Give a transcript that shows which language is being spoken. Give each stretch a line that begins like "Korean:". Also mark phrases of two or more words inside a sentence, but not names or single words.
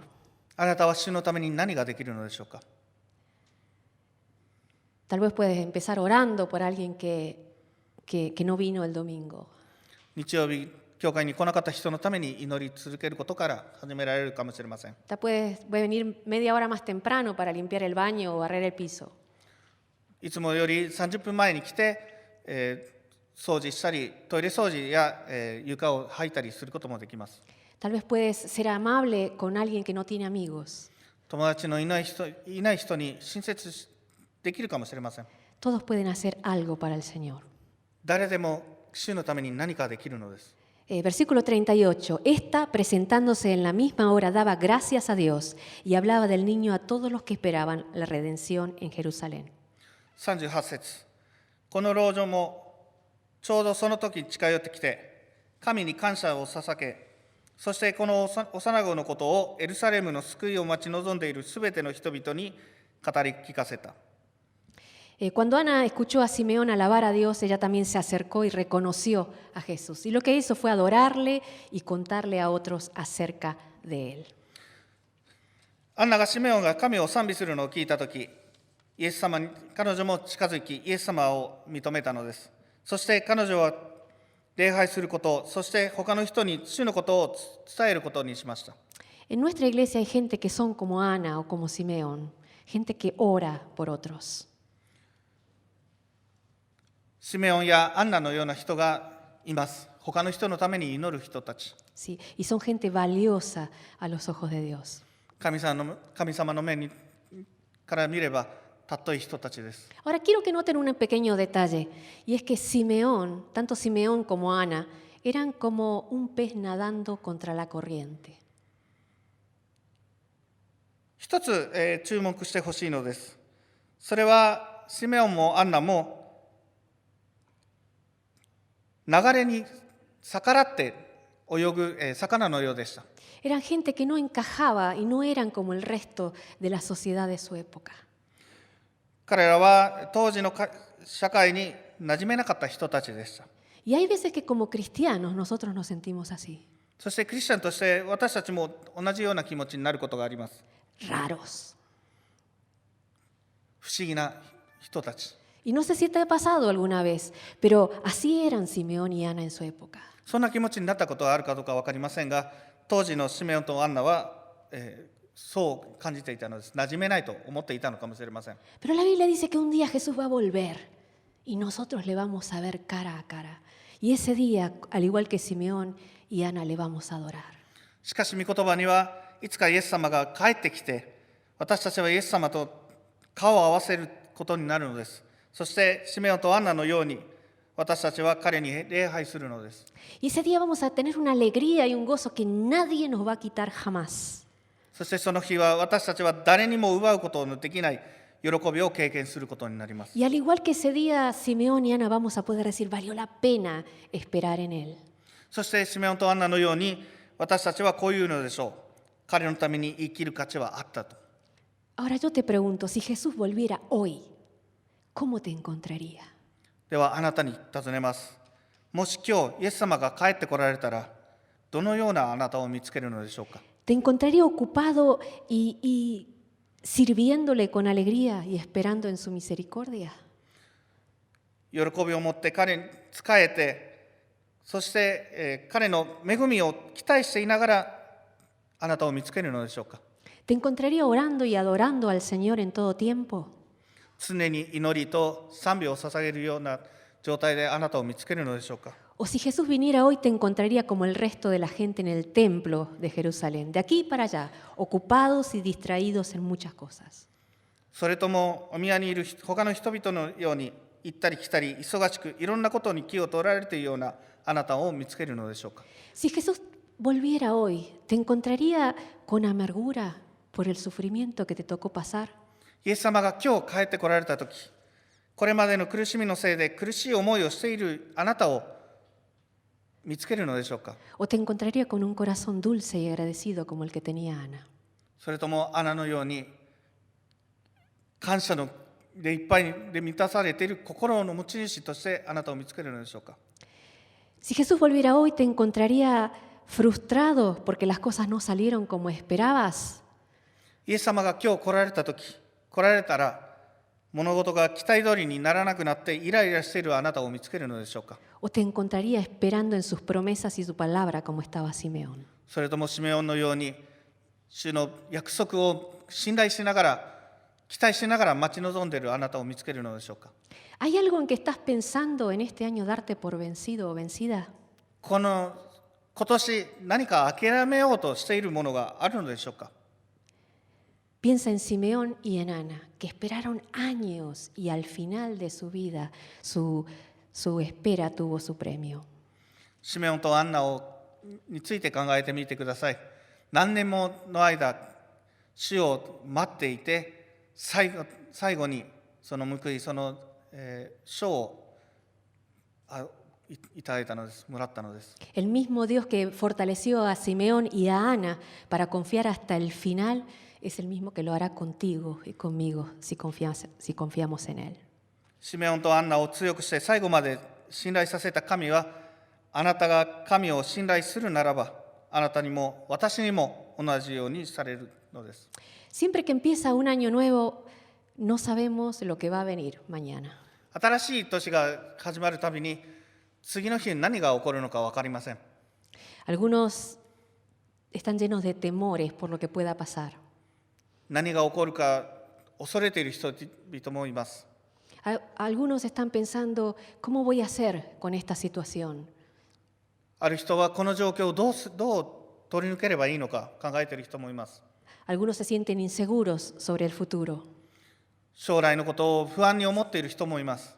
Japanese: あなたは主のために何ができるのでしょうか。
Spanish: Tal vez puedes empezar orando por alguien que no vino el domingo.
Japanese: 日曜日、教会に来なかった人のために祈り続けることから始められるかもしれません。
Spanish: Puedes venir media hora más temprano para limpiar el baño o barrer el piso.
Japanese: いつもより30分前に来て、掃除したり、トイレ掃除や、床を掃いたりすることもできます。
Spanish: Tal vez puedes ser amable con alguien que no tiene amigos.
Japanese: 友達のいない人に親切できるかもしれません。
Spanish: Todos pueden hacer algo para el Señor.
Japanese: 誰でも主のために何かできるのです。
Spanish: Versículo 38. Esta, presentándose en la misma hora, daba gracias a Dios y hablaba del niño a todos los que esperaban la redención en Jerusalén.
Japanese: 38 節。この老女もちょうどその時近寄ってきて、神に感謝を捧げ、そしてこの幼子のことをエルサレムの救いを待ち望んでいるすべての人々に語り聞かせた。
Spanish: Cuando Ana escuchó a Simeón alabar a Dios, ella también se acercó y reconoció a Jesús. Y lo que hizo fue adorarle y contarle a otros acerca de él.
Japanese: アンナがシメオンが神を賛美するのを聞いたとき、彼女も近づき、イエス様を認めたのです。そして彼女は礼拝すること、そして他の人に主のことを伝えることにしました。
Spanish: En nuestra iglesia hay gente que son como Ana o como Simeón, gente que ora por otros.
Japanese: シメオンやアンナのような人がいます。他の人のために祈る人たち。
Spanish: Sí, y son gente valiosa a los ojos de Dios.
Japanese: 神様の目から見れば尊い人たちです。
Spanish: Ahora quiero que noten un pequeño detalle, y es que Simeón, tanto Simeón como Ana, eran como un pez nadando contra la corriente.
Japanese: 一つ、注目してほしいのです。それはシメオンもアンナも流れに逆らって泳ぐ魚のようでした。
Spanish: Eran gente que no encajaba y no eran como el resto de la sociedad de su época.
Japanese: 彼らは当時の社会に馴染めなかった人たちでした。
Spanish: Y hay veces que como cristianos nosotros nos sentimos así,
Japanese: そしてクリスチャンとして私たちも同じような気持ちになることがあります。
Spanish: raros.
Japanese: 不思議な人たち。
Spanish: Y no sé si te ha pasado alguna vez, pero así eran Simeón y Ana en su época.
Japanese: そんな気持ちになったことがあるかどうか分かりませんが、当時のシメオンとアンナは、そう感じていたのです。馴染めないと思っていたのかもしれません。
Spanish: Pero la Biblia dice que un día Jesús va a volver y nosotros le vamos a ver cara a cara. Y ese día, al igual que Simeón y Ana, le vamos a adorar.
Japanese: しかし御言葉にはいつかイエス様が帰ってきて、私たちはイエス様と顔を合わせることになるのです。そしてシメオンとアンナのように私たちは彼に礼拝するのです。
Spanish: Y ese día vamos a tener una alegría y un gozo que nadie nos va a quitar jamás.
Japanese: そしてその日は私たちは誰にも奪うことのできない喜びを経験することになります。
Spanish: Y al igual que ese día, Simeón y Ana vamos a poder decir, valió la pena esperar en él.
Japanese: そしてシメオンとアンナのように私たちはこういうのでしょう。彼のために生きる価値はあったと。
Spanish: Ahora yo te pregunto, si Jesús volviera hoy, ¿cómo te encontraría?
Japanese: ではあなたに尋ねます。もし今日イエス様が帰ってこられたら、どのようなあなたを見つけるのでしょうか。
Spanish: ¿Te encontraría ocupado y sirviéndole con alegría y esperando en su misericordia?
Japanese: 喜びを持って彼に仕えて、そして、彼の恵みを期待していながらあなたを見つけるのでしょうか。
Spanish: ¿Te encontraría orando y adorando al Señor en todo tiempo?
Japanese: 常に祈りと賛美を捧げるような状態であなたを見つけるのでしょうか。
Spanish: O si Jesús viniera hoy, te encontraría como el resto de la gente en el templo de Jerusalén, de aquí para allá, ocupados y distraídos en muchas cosas.
Japanese: それともお宮にいる他の人々のように行ったり来たり忙しくいろんなことに気を取られているようなあなたを見つけるのでしょうか。
Spanish: Si Jesús volviera hoy, ¿te encontraría con amargura por el sufrimiento que te tocó pasar?
Japanese: イエス様が今日帰ってこられたとき、これまでの苦しみのせいで苦しい思いをしているあなたを見つけるのでしょうか。
Spanish: ¿O te encontraría con un corazón dulce y agradecido como el que tenía Ana?
Japanese: それともアナのように感謝のでいっぱいで満たされている心の持ち主としてあなたを見つけるのでしょうか。
Spanish: Si Jesús volviera hoy, ¿te encontraría frustrado porque las cosas no salieron como esperabas?
Japanese: イエス様が今日来られたら物事が期待通りにならなくなってイライラしているあなたを見つけるのでしょうか。
Spanish: ¿O te encontraría esperando en sus promesas y su palabra como estaba Simeón?
Japanese: それともシメオンのように主の約束を信頼しながら期待しながら待ち望んでいるあなたを見つけるのでしょうか。
Spanish: ¿Hay algo en que estás pensando en este año darte por vencido o vencida?
Japanese: 今年何か諦めようとしているものがあるのでしょうか。
Spanish: Piensa en Simeón y en Ana, que esperaron años y al final de su vida su espera tuvo su premio.
Japanese: シメオンとアンナについて考えてみてください。何年もの間、主を待っていて、最後にその報い、その、賞をいただいたのです、もらったのです。
Spanish: El mismo Dios que fortaleció a Simeón y a Ana para confiar hasta el final es el mismo que lo hará contigo y conmigo si confiamos en Él.
Japanese: シメオンとアンナを強くして最後まで信頼させた神は、あなたが神を信頼するならば、あなたにも私にも同じようにされるのです。
Spanish: Siempre que empieza un año nuevo, no sabemos lo que va a venir mañana.
Japanese: 新しい年が始まるたびに、次の日に何が起こるのか分かりません。
Spanish: Algunos están llenos de temores por lo que pueda pasar.
Japanese: 何が起こるか恐れている人々もいます。
Spanish: Algunos están pensando, ¿cómo voy a hacer con esta situación?
Japanese: ある人はこの状況をどう取り抜ければいいのか考えている人もいます。
Spanish: Algunos se sienten inseguros sobre el futuro.
Japanese: 将来のことを不安に思っている人もいます。